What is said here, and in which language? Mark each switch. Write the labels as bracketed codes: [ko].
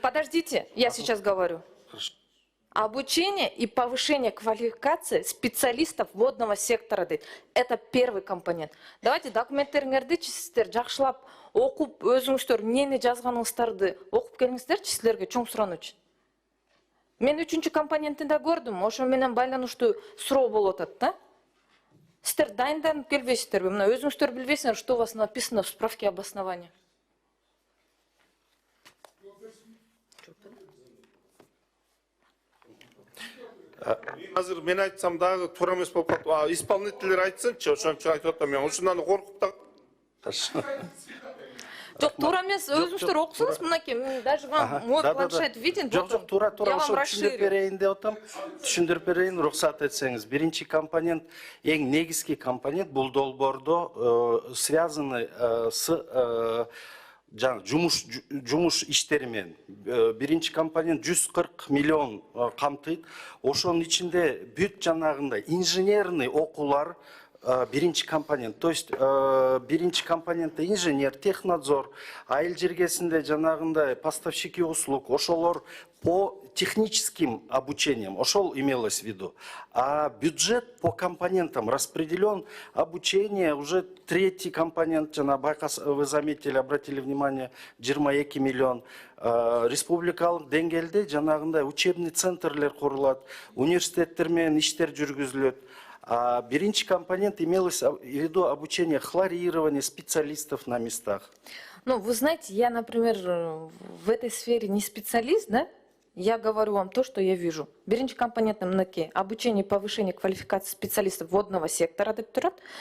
[ru] Подождите, я сейчас говорю. Обучение и повышение квалификации специалистов водного сектора. Это первый компонент. [ky] Давайте документтериңерди сиздер жакшылап окуп, өзүңүздөр эмнени жазганыңыздарды окуп келиңиздерчи, силерге чоң сурануучу. Мен 3-чү компонентинде көрдүм, ошо менен байланыштуу суроо болуп атат да. Сиздер дайынданып келбейсиздерби? Мына өзүңүздөр билбейсиңер, [ru] что у вас написано в справке обоснования. [ky] Азыр мен айтсам дагы туура эмес болуп калат. Исполнительдер айтсынчы, ошончо айтып атам мен. Ушундан коркуп да. Жок, туура эмес, өзүңүздөр окусаңыз, мынакей, [ru] даже вам мой планшет виден. [ky] Жок, туура ошо түшүндүрүп берейин деп атам. Түшүндүрүп берейин, рухсат этсеңиз. Биринчи компонент, эң негизги компонент бул долбоордо связаны с жумуш иштери менен. Биринчи компонент 140 миллион камтыйт. Ошонун ичинде бүт жанагындай инженерный окуулар биринчи компонент. То есть биринчи компонентте инженер, технадзор, айыл жергесинде жанагындай поставщики услуг, ошолор [ru] по техническим обучениям, [ky] ошол имелось в виду. [ru] А бюджет по компонентам распределен, обучение уже третий компонент, вы заметили, обратили внимание, 22 миллион. [ky] Республикалык деңгээлде жанагындай учебный центрлер курулат, университеттер менен иштер жүргүзүлөт. [ru] А биринчи компонент имелось в виду обучение хлорирования специалистов на местах. Ну, вы знаете, я, например, в этой сфере не специалист, да? Я говорю вам то, что я вижу. Биринчи компонентным наке обучение и повышение квалификации специалистов водного сектора деп турат.